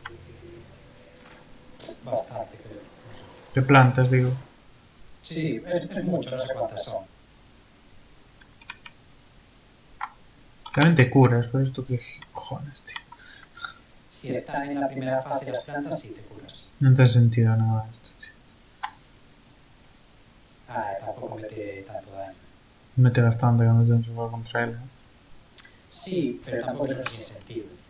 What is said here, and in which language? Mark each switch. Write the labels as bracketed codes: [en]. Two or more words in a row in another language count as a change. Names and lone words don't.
[es] Bastante, creo. No sé. De plantas, digo. Sí, es mucho, no sé cuántas son. [gl] Tamén te curas, por isto que cojones, tío. [es] Si están en la primera fase las plantas, sí te curas. [gl] Non ten sentido nada isto, tío. [es] Tampoco mete tanto daño. [gl] Mete bastante cando ten xogar contra ele. [es] Sí, pero tampoco es un sinsentido.